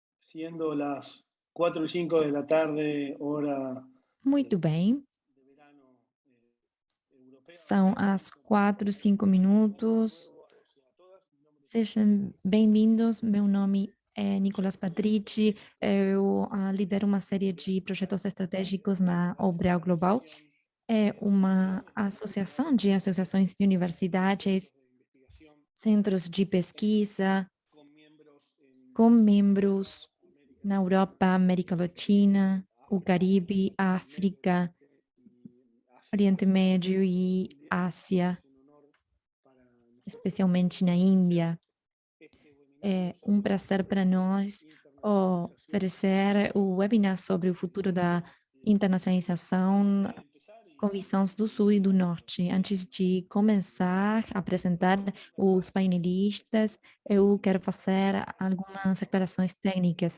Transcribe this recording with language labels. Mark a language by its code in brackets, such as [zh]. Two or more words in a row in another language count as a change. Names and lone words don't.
[es] siendo las 4 y 5 de la tarde, hora [pt] Muito bem, [es] de verano europea. [pt] são as 4, 5 minutos. [es] Saludo a todos y a todas. Mi nombre es [pt] Sejam bem-vindos. Meu nome é Nicolas Patrici. Eu lidero uma série de projetos estratégicos na Obral Global. É uma associação de associações de universidades, [es] centros de investigación [pt] centros de pesquisa, [es] con miembros [pt] com [es] en [pt] membros [es] Europa, América [pt] na [es] Latina, [pt] Europa, América Latina, o África, [es] Caribe, Medio [pt] África, [es] Oriente y [pt] Oriente [es] Asia. [pt] Médio e [es] Y [pt] Ásia, [es] es un honor para nosotros [pt] especialmente na [es] ofrecer [pt] Índia. [es] este webinario [pt] É um [es] sobre [pt] prazer para nós [es] internacionalización [pt] oferecer o webinar sobre o futuro da internacionalização [es] para empezar [pt] com visões do Sul e do Norte. Antes de começar a apresentar os painelistas, eu quero fazer algumas declarações técnicas.